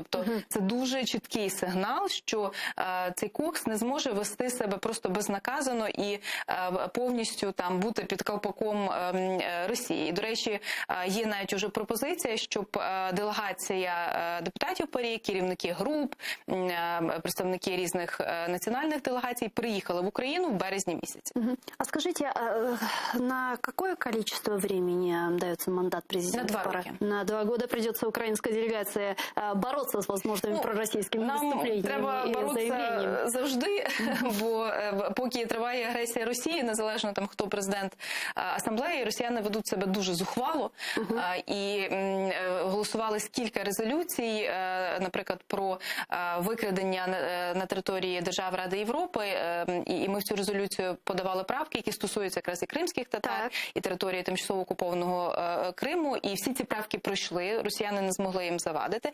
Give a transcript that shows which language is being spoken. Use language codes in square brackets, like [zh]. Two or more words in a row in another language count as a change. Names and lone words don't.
[uk] Тобто це дуже чіткий сигнал, що цей Кокс не зможе може вести себе просто безнаказано і повністю там бути під колпаком Росії. До речі, є навіть уже пропозиція, щоб делегація депутатів ПАРЄ, керівники груп, представники різних національних делегацій приїхали в Україну в березні місяці. [ru] А скажите, на какое количество времени дается мандат президента? [uk] На 2 роки. [ru] На 2 года придется украинской делегации бороться с возможными пророссийскими выступлениями [uk] треба [ru] и [uk] боротися [ru] заявлениями. [uk] завжди, бо поки триває агресія Росії, незалежно там хто президент асамблеї, росіяни ведуть себе дуже зухвало і голосували кілька резолюцій, наприклад, про викрадення на території держав Ради Європи, і ми в цю резолюцію подавали правки, які стосуються якраз і кримських татар, і території тимчасово окупованого Криму, і всі ці правки пройшли, росіяни не змогли їм завадити.